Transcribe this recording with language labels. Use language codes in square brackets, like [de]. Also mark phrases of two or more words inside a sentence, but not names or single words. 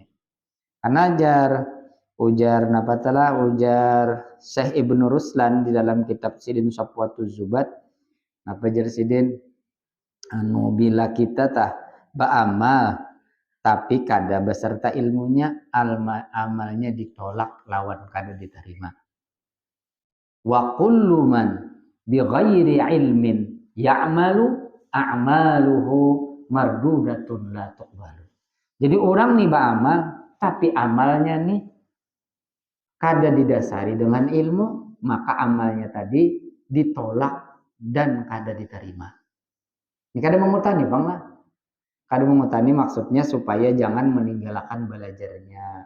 [bjn] Karena ujar Syekh Ibnu Ruslan di dalam kitab Sidin Safwatuz Zubat jar sidin bila kita ba'amal tapi kada beserta ilmunya amalnya ditolak lawan kada diterima. [ar] وكل من بغير علم يعمل أعماله مردودة لا تقبل. [bjn] Jadi orang nih beramal tapi amalnya nih kada didasari dengan ilmu, maka amalnya tadi ditolak dan kada diterima. Ini kada mengutani bang lah. Kada mengutani maksudnya supaya jangan meninggalkan belajarnya.